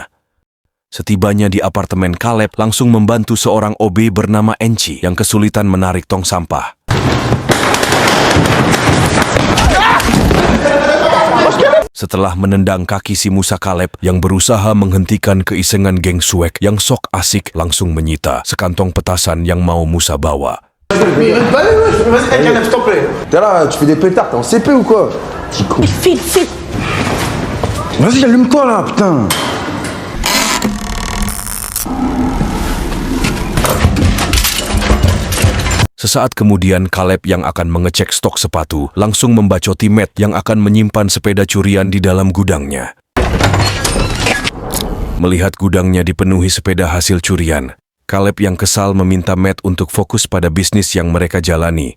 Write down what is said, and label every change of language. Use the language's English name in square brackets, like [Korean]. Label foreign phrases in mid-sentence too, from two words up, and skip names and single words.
[Indonesian] Setibanya di apartemen, Caleb langsung membantu seorang OB bernama Enci yang kesulitan menarik tong sampah. Setelah menendang kaki si Musa, Caleb yang berusaha menghentikan keisengan geng Swag yang sok asik langsung menyita sekantong petasan yang mau Musa bawa. [French] T'es là, tu fais des pétards, t'es en CP ou quoi? File. Vas-y, allume-toi là, putain. [Indonesian] Sesaat kemudian, Caleb yang akan mengecek stok sepatu langsung membacoti Matt yang akan menyimpan sepeda curian di dalam gudangnya. Melihat gudangnya dipenuhi sepeda hasil curian, Caleb yang kesal meminta Matt untuk fokus pada bisnis yang mereka jalani.